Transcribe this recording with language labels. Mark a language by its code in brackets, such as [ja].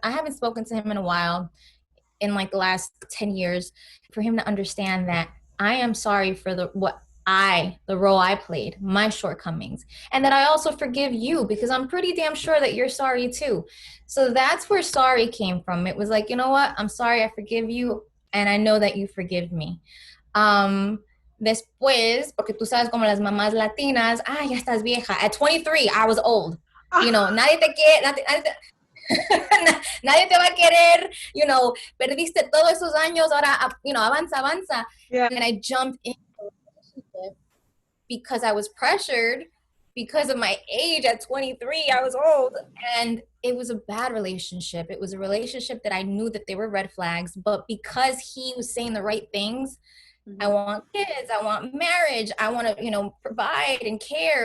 [en] I haven't spoken to him in a while, in like the last 10 years, for him to understand that I am sorry for the role I played, my shortcomings, and that I also forgive you, because I'm pretty damn sure that you're sorry too. So that's where sorry came from. It was like, you know what? I'm sorry, I forgive you, and I know that you forgive me. [es] Después, porque tú sabes como las mamás latinas, ya estás vieja. [en] At 23, I was old. [es] Nadie te quiere, nadie te va a querer, perdiste todos esos años, ahora, avanza. [en] Yeah. And I jumped into a relationship because I was pressured because of my age. At 23, I was old, and it was a bad relationship. It was a relationship that I knew that there were red flags, but because he was saying the right things, I want kids, I want marriage, I want to, provide and care.